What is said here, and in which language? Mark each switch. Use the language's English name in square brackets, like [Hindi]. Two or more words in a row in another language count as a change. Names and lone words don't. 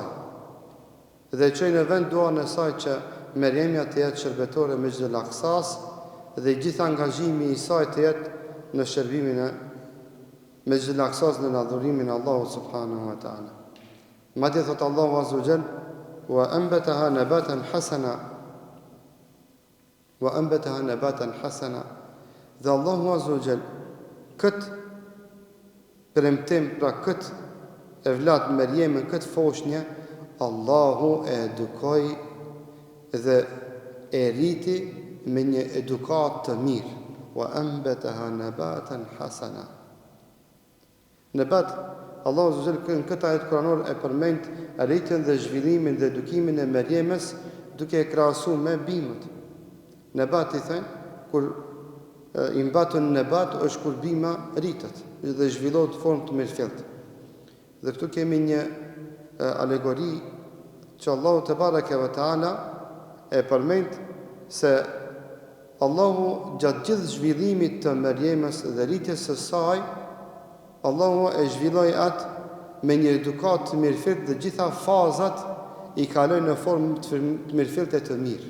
[Albanian] Dhe çoi në vend duan e saj që Merjemja të jetë shërbetore me Mesgjidul Aksas dhe gjithë angazhimi I saj të jetë në shërbimin e Mesgjidul Aksas në adhurimin e Allahut [Arabic] سبحانه وتعالى. [Albanian] Madje thot Allahu [Arabic] عز وجل: "وأنبتها نباتا حسنا." وأنبتها نباتا حسنا. [Albanian] Dhe Allahu [Arabic] عز وجل [Albanian] kët premtim, pra kët evlat Merjemin, kët foshnje, Allahu e edukoi dhe e rriti me një edukat të mirë. [Arabic] وأنبتها نباتا حسنا. [Albanian] Nabat, Allahu [Arabic] عز وجل [Albanian] në këtë ajet kuranor e përmend rritjen dhe zhvillimin dhe edukimin e Mariamës duke e krahasuar me bimët. Nabat i thënë kur i mbatën nabat është kur bima rritet dhe zhvillohet në formë të mirëfillt. Dhe këtu kemi një alegori që Allahu [Arabic] تبارك وتعالى [Albanian] e përmend se Allahu gjatë gjithë zhvillimit të Mariamës dhe rritjes së saj, Allahu e zhvilloi atë me një edukat të mirëfillt dhe gjitha fazat i kaloi në formë të mirëfillt e të mirë.